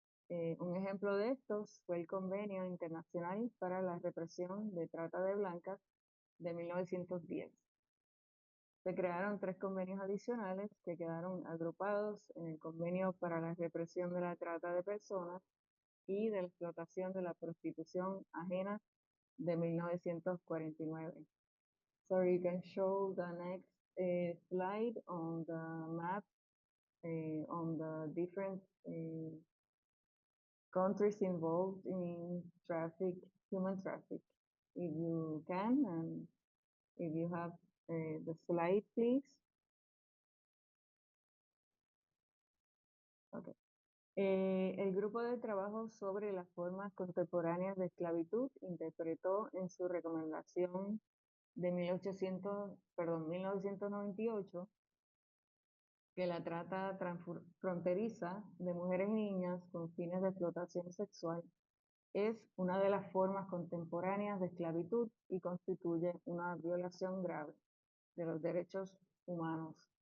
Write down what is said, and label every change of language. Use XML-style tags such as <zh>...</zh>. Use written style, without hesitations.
<es>Un ejemplo de estos fue el Convenio Internacional para la Represión de Trata de Blancas de 1910. Se crearon 3 convenios adicionales que quedaron agrupados en el Convenio para la Represión de la Trata de Personas y de la Explotación de la Prostitución Ajena de 1949.</es> <en>So you can show the next slide on the map on the different countries involved in human traffic. If you can, and if you have the slide, please. Okay.</en> <es>El grupo de trabajo sobre las formas contemporáneas de esclavitud interpretó en su recomendación de 1998 que la trata transfronteriza de mujeres y niñas con fines de explotación sexual es una de las formas contemporáneas de esclavitud y constituye una violación grave de los derechos humanos.</es>